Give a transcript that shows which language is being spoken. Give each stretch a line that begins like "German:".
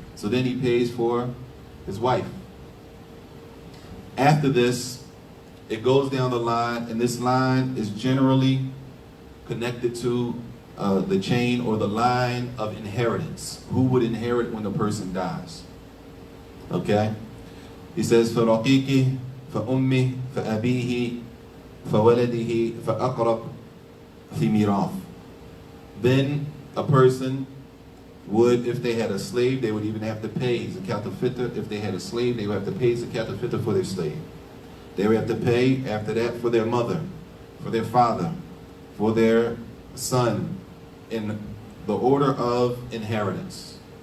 English: So then he pays for his wife. After this, it goes down the line, and this line is generally connected to the chain or the line of inheritance. Who would inherit when a person dies? Okay? He says,
Arabic: فَرَقِيقِ فَأُمِّهِ فَأَبِيهِ فَوَلَدِهِ فَأَقْرَبْ فِي مِيرَاثٍ.
English: Then a person would, if they had a slave, they would even have to pay Zakat al-Fitr. If they had a slave, they would have to pay Zakat al-Fitr for their slave. They would have to pay, after that, for their mother, for their father, for their son, in the order of inheritance.